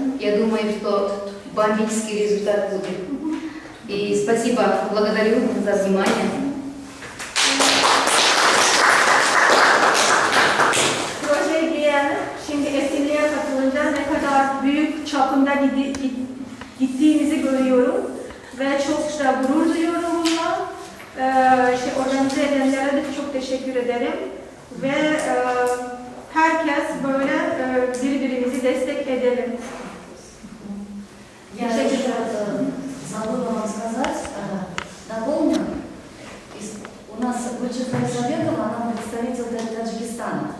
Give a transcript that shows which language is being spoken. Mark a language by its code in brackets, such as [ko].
[ru] Я думаю, что бомбический результат будет. И спасибо, благодарю за внимание. [tr] Projeye giren, şimdi etkinliğe katılınca ne kadar büyük çapında gittiğimizi görüyorum ve çok da gurur duyuyorum bununla. Organize edenlere de çok teşekkür ederim ve herkes böyle birbirimizi destek edelim. [ru] Я забыла вам сказать, дополню, у нас Бычахра Исабекова, она представитель Таджикистана.